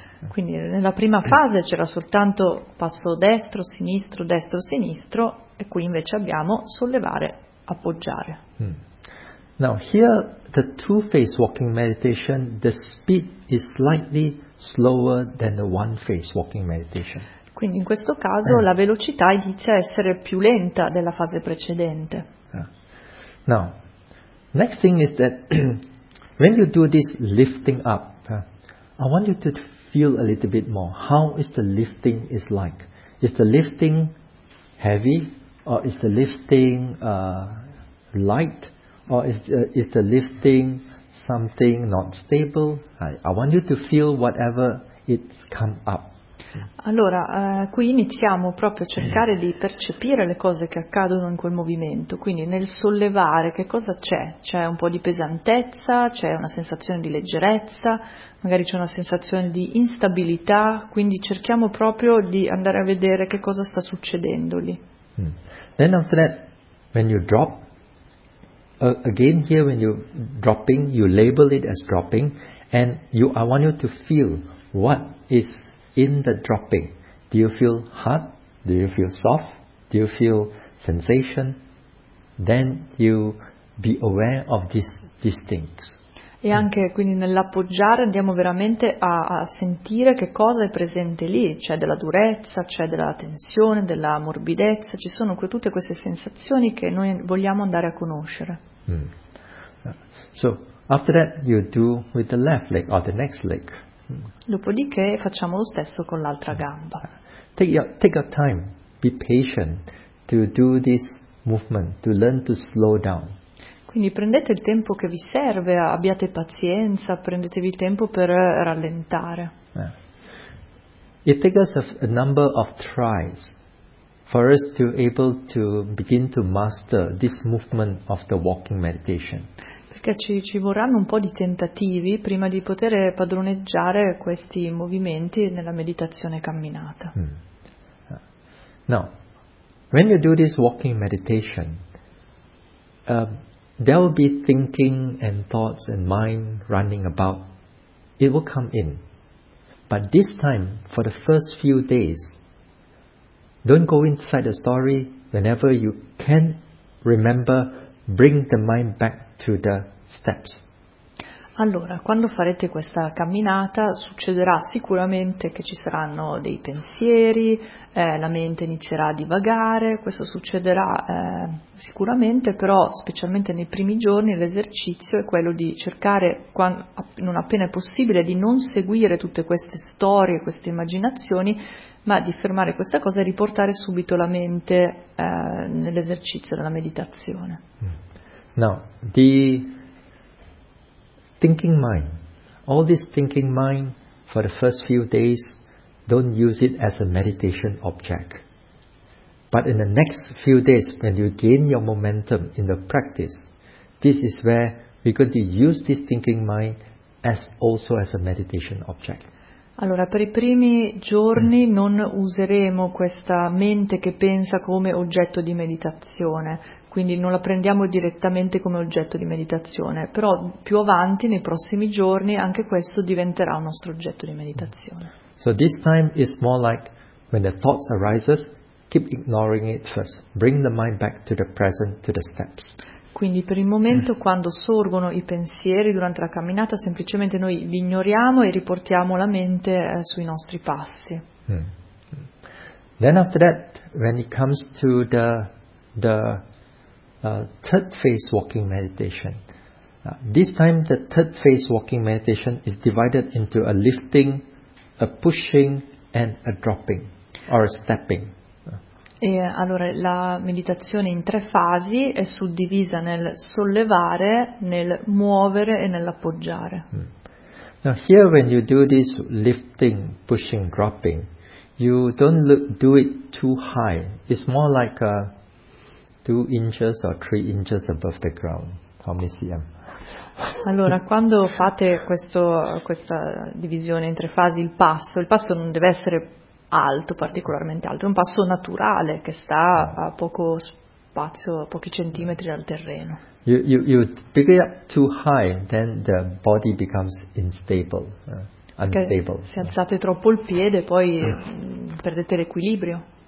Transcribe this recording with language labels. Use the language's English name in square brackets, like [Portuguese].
[Italian] Quindi nella prima fase c'era soltanto passo destro, sinistro e qui invece abbiamo sollevare, appoggiare. [English] Now here the two phase walking meditation, the speed is slightly slower than the one phase walking meditation. [Italian] Quindi in questo caso la velocità inizia a essere più lenta della fase precedente. [English] Now next thing is that when you do this lifting up, I want you to feel a little bit more. How is the lifting is like? Is the lifting heavy, or is the lifting light, or is the lifting something not stable? I want you to feel whatever it's come up. [Italian] Allora, qui iniziamo proprio a cercare di percepire le cose che accadono in quel movimento. Quindi nel sollevare, che cosa c'è? C'è un po' di pesantezza, c'è una sensazione di leggerezza, magari c'è una sensazione di instabilità, quindi cerchiamo proprio di andare a vedere che cosa sta succedendo lì. [English] Then after that, when you drop, again here when you dropping, you label it as dropping, and I want you to feel what is in the dropping. Do you feel hard? Do you feel soft? Do you feel sensation? Then you be aware of these things. [Italian] E anche quindi nell'appoggiare andiamo veramente a sentire che cosa è presente lì. C'è della durezza, c'è della tensione, della morbidezza. Ci sono tutte queste sensazioni che noi vogliamo andare a conoscere. [English] So after that you do with the left leg or the next leg. [Italian] Dopodiché facciamo lo stesso con l'altra gamba. [English] Take your time, be patient to do this movement, to learn to slow down. [Italian] Quindi prendete il tempo che vi serve, abbiate pazienza, prendetevi il tempo per rallentare. [English] It takes us a number of tries for us to able to begin to master this movement of the walking meditation. [Italian] Perché ci vorranno un po' di tentativi prima di poter padroneggiare questi movimenti nella meditazione camminata. [English] Now, when you do this walking meditation, there will be thinking and thoughts and mind running about. It will come in. But this time, for the first few days, don't go inside the story. Whenever you can remember, bring the mind back to the steps. [Italian] Allora, quando farete questa camminata, succederà sicuramente che ci saranno dei pensieri, la mente inizierà a divagare, questo succederà sicuramente, però specialmente nei primi giorni l'esercizio è quello di cercare, non appena è possibile, di non seguire tutte queste storie, queste immaginazioni, ma di fermare questa cosa e riportare subito la mente nell'esercizio della meditazione. No, di... [English] thinking mind, all this thinking mind for the first few days, don't use it as a meditation object. But in the next few days, when you gain your momentum in the practice, this is where we're going to use this thinking mind as also as a meditation object. [Italian] Allora, per i primi giorni non useremo questa mente che pensa come oggetto di meditazione, quindi non la prendiamo direttamente come oggetto di meditazione, però più avanti, nei prossimi giorni, anche questo diventerà un nostro oggetto di meditazione. [English] So this time is more like when the thoughts arises, keep ignoring it first, bring the mind back to the present, to the steps. [Italian] Quindi per il momento quando sorgono i pensieri durante la camminata semplicemente noi li ignoriamo e riportiamo la mente sui nostri passi. [English] Then after that, when it comes to the third phase walking meditation, this time the third phase walking meditation is divided into a lifting, a pushing and a dropping or a stepping. [Italian] E allora la meditazione in tre fasi è suddivisa nel sollevare, nel muovere e nell'appoggiare. [English] Now here when you do this lifting, pushing, dropping, you don't do it too high. It's more like 2 inches or 3 inches above the ground. How many cm? [Italian] Allora, quando fate questa divisione in tre fasi, il passo non deve essere alto, particolarmente alto, è un passo naturale che sta a poco spazio, a pochi centimetri dal terreno. [English] You pick it up too high, then the body becomes unstable. Unstable. [Italian] Se alzate troppo il piede, poi perdete l'equilibrio.